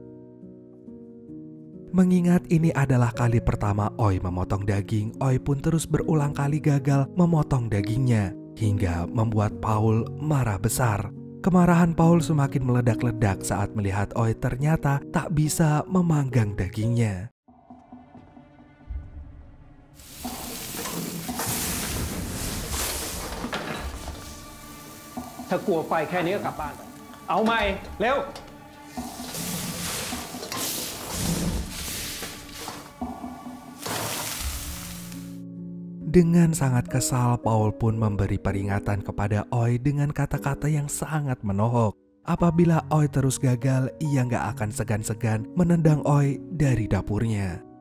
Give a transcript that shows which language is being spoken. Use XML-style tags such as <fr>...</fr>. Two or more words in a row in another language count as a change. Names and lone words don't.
<id>Mengingat ini adalah kali pertama Oi memotong daging, Oi pun terus berulang kali gagal memotong dagingnya hingga membuat Paul marah besar. Kemarahan Paul semakin meledak-ledak saat melihat Oi ternyata tak bisa memanggang dagingnya.</id> <th>ถ้ากลัวไฟแค่นี้ก็กลับบ้านไปเอาใหม่เร็ว</th> <id>Dengan sangat kesal, Paul pun memberi peringatan kepada Oi dengan kata-kata yang sangat menohok. Apabila Oi terus gagal, ia gak akan segan-segan menendang Oi dari dapurnya.</id>